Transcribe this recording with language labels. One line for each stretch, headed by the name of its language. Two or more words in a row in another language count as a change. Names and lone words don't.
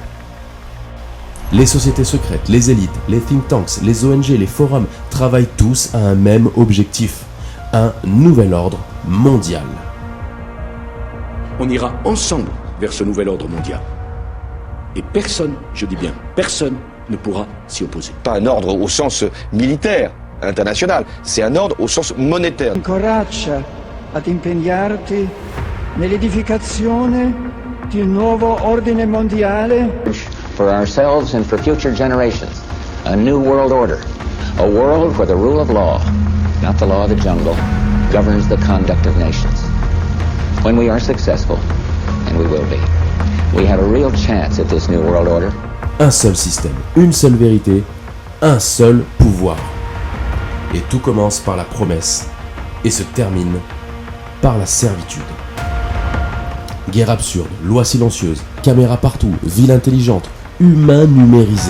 French: Les sociétés secrètes, les élites, les
English: think tanks,
French: les ONG, les forums travaillent tous à un même objectif, un nouvel ordre mondial. On ira ensemble vers ce nouvel ordre mondial. Et personne, je dis bien personne, ne pourra s'y opposer. Pas un ordre au sens militaire, international, c'est un ordre au sens monétaire.
Italian: Incoraggia ad impegnarti nell'edificazione di un nuovo ordine mondiale.
English: For ourselves and for future generations, a new world order, a world where the rule of law, not the law of the jungle, governs the conduct of nations. When we are successful, and we will be, we have a real chance at this new world order.
French: Un seul système, une seule vérité, un seul pouvoir. Et tout commence par la promesse et se termine par la servitude. Guerre absurde, loi silencieuse, caméra partout, ville intelligente, humain numérisé.